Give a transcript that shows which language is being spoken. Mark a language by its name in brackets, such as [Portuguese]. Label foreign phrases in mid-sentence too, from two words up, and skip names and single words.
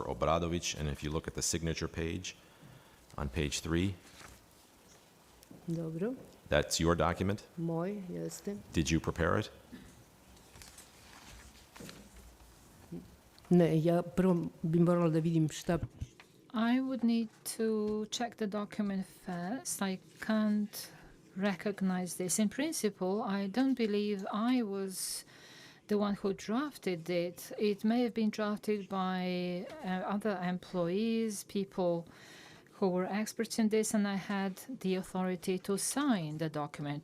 [English] Obradović, and if you look at the signature page on page 3, [Serbian] Dobro, [English] that's your document. [Serbian] moj, jeste. [English] Did you prepare it? [Serbian] Ne, ja prvo bi morala da vidim šta... [English] I would need to check the document first. I can't recognize this. In principle, I don't believe I was the one who drafted it. It may have been drafted by other employees, people who were experts in this, and I had the authority to sign the document.